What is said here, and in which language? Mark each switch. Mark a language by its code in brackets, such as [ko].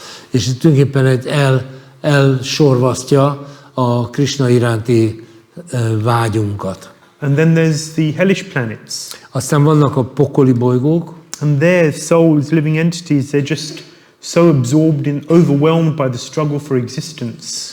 [hu] És tulajdonképpen elsorvasztja a Krishna iránti vágyunkat. [en] And then there's the hellish planets. [hu] Aztán vannak a pokoli bolygók, [en] And their souls, living entities, they're just so absorbed and overwhelmed by the struggle for existence.